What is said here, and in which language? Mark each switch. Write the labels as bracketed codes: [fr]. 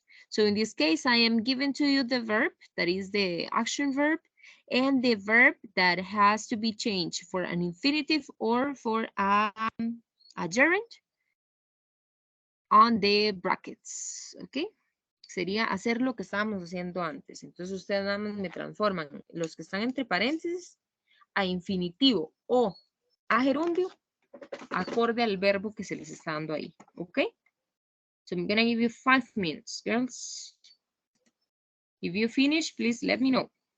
[en] So in this case, I am giving to you the verb, that is the action verb, and the verb that has to be changed for an infinitive or for a gerund on the brackets, okay? [es] Sería hacer lo que estábamos haciendo antes. Entonces ustedes nada más me transforman los que están entre paréntesis a infinitivo o a gerundio acorde al verbo que se les está dando ahí. ¿Ok? [en] So I'm going to give you 5 minutes, girls. If you finish, please let me know.